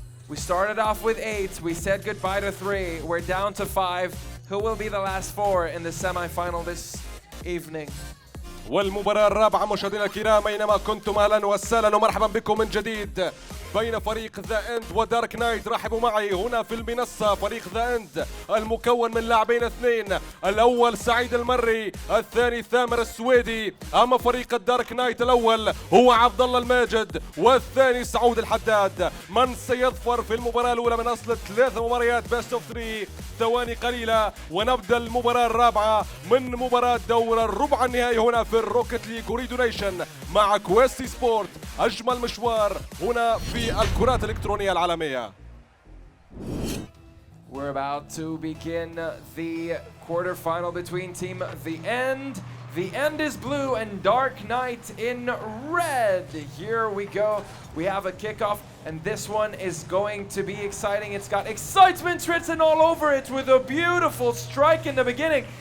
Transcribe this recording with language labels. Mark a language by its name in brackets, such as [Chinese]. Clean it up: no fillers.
[English] We started off with 8, we said goodbye to 3, we're down to 5. Who will be the last 4 in the semi-final this evening? [Arabic] والمباراة الرابعة مشاهدينا الكرام أينما كنتم أهلا وسهلا ومرحبا بكم من جديد بين فريق ذا اند ودارك نايت. رحبوا معي هنا في المنصة فريق ذا اند المكون من لاعبين 2، الأول سعيد المري، الثاني ثامر السويدي. أما فريق الدارك نايت الأول هو عبد الله الماجد والثاني سعود الحداد. من سيظفر في المباراة الأولى من أصل 3 مباريات بيست اوف 3؟ ثواني قليلة ونبدأ المباراة الرابعة من مباراة دور الربع النهائي هنا في الروكت ليج أوريدو نيشن مع كويستي سبورت. أجمل مشوار هنا في الكرات الإلكترونية العالمية. [English] We're about to begin the quarterfinal between Team The End. The End is blue and Dark Knight in red. Here we go. We have a kickoff, and this one is going to be exciting. It's got excitement written all over it with a beautiful strike in the beginning.